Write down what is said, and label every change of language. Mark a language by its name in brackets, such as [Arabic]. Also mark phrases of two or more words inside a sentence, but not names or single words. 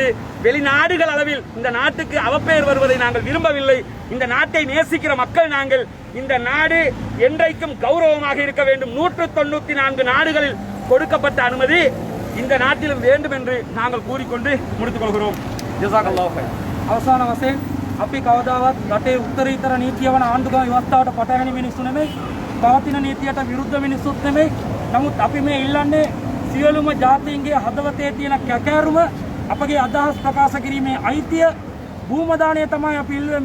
[Tamil] வெளிநாடுகள் அளவில் இந்த நாட்டுக்கு அவப்பெயர் வருவதை நாங்கள் விரும்பவில்லை. இந்த நாட்டை நேசிக்கிற மக்கள் நாங்கள். இந்த நாடு என்றைக்கும் கௌரவமாக இருக்க வேண்டும். 194 நாடுகளில் கொடுக்கப்பட்ட அனுமதி இந்த நாட்டிலும் வேண்டும் என்று நாங்கள் கூறிக்கொண்டு முடித்துக் கொள்கிறோம். [Arabic] جزاك الله خير. [Sinhala] අවසාන වශයෙන් අපි කවදාවත් රටේ උත්තරීතර නීතිය වන ආණ්ඩුක්‍රම ව්‍යවස්ථාවට පටහැනි මිනිස්සු නෙමෙයි, පවතින නීතියට විරුද්ධ මිනිස්සුත් නෙමෙයි. නමුත් අපි මේ ඉල්ලන්නේ සියලුම ජාතීන්ගේ හදවතේ තියෙන කැකෑරුම, අපගේ අදහස් ප්‍රකාශ කිරීමේ අයිතිය, භූමදානය තමයි අපි ඉල්ලුවේ.